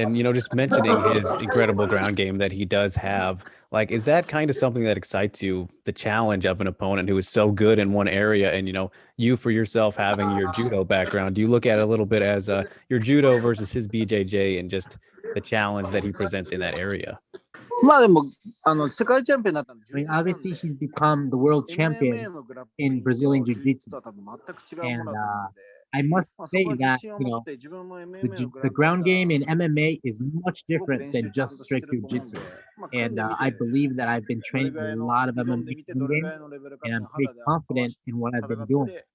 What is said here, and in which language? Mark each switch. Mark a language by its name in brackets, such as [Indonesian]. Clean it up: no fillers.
[English] And, just mentioning his incredible ground game that he does have, like, is that kind of something that excites you, the challenge of an opponent who is so good in one area? And, you for yourself having your judo background, do you look at it a little bit as your judo versus his BJJ and just the challenge that he presents in that area? [Japanese] まあでも、世界チャンピオンになったんで、 [English] I mean, obviously, he's become the world champion in Brazilian Jiu-Jitsu. And I must say that, the ground game in MMA is much different than just strict Jiu-Jitsu. And I believe that I've been training a lot of MMA ground game, and I'm pretty confident in what I've been doing.